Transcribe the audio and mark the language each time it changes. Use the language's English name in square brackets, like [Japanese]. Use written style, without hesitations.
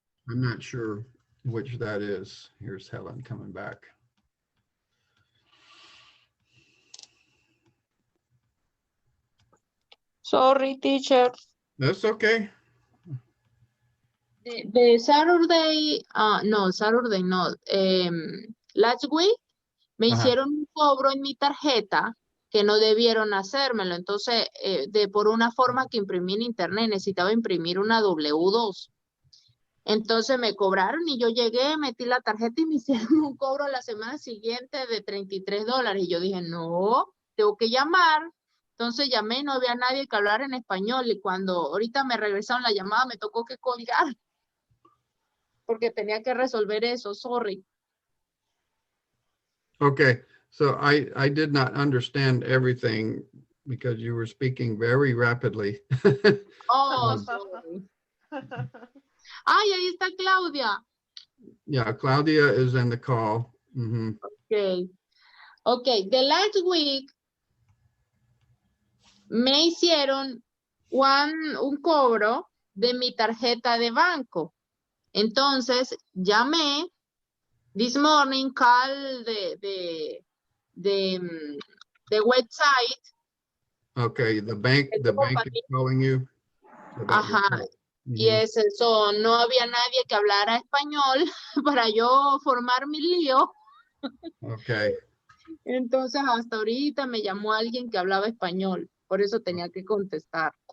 [English] I'm not sure which that is. Here's Helen coming back. Sorry, teacher. That's okay. The Saturday, no, Saturday no. Last week [Spanish] me hicieron un cobro en mi tarjeta que no debieron hacérmelo. Entonces, por una forma que imprimí en internet, necesitaba imprimir una W2. Entonces me cobraron y yo llegué, metí la tarjeta y me hicieron un cobro la semana siguiente de $33. Y yo dije, no, tengo que llamar. Entonces llamé y no había nadie que hablara en español. Y cuando ahorita me regresaron la llamada, me tocó que colgar. Porque tenía que resolver eso, sorry. [English] Okay, so I did not understand everything because you were speaking very rapidly. Oh, sorry. [Spanish] Ay, ahí está Claudia. [English] Yeah, Claudia is in the call. [Spanish] Okay. [English] Okay, the last week [Spanish] me hicieron un cobro de mi tarjeta de banco. Entonces, llamé [English] this morning, call the website. Okay, the bank is calling you. [Spanish] Ajá. Y es eso, no había nadie que hablara español para yo formar mi lío. [English] Okay. [Spanish] Entonces, hasta ahorita me llamó alguien que hablaba español. Por eso tenía que contestar.